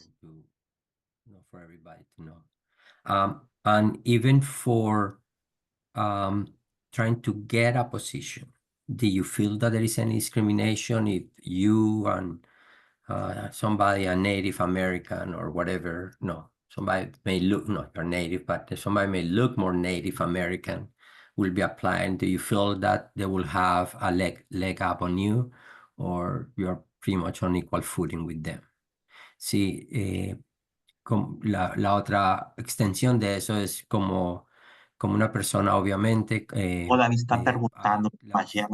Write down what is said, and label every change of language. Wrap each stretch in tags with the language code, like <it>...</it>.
<en>point to for everybody to know. And even for trying to get a position, do you feel that there is any discrimination if you and somebody, a Native American or whatever, no, somebody may look, not you're Native, but somebody may look more Native American will be applying? Do you feel that they will have a leg up on you, or you're pretty much on equal footing with them?</en> <es>Sí, la otra extensión de eso es como una persona, obviamente,</es> <pt>O Davi está perguntando para ela</pt>